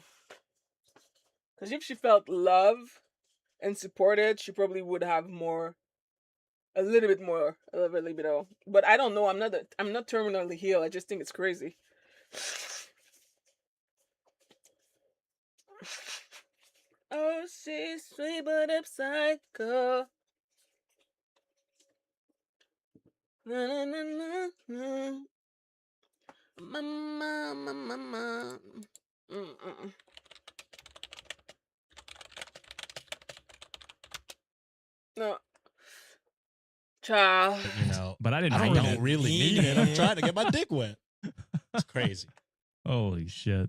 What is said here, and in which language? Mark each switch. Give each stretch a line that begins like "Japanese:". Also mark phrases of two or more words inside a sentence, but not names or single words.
English: Because if she felt love and supported, she probably would have a little bit more of a libido. But I don't know. I'm not terminally healed. I just think it's crazy. Oh, she's sweet but a psycho. Na, na, na, na, na. Mama, mama, mama. Mm-mm. No, child. you know, but I didn't I read don't it. really need it. I'm trying to get my dick wet. It's crazy. Holy shit.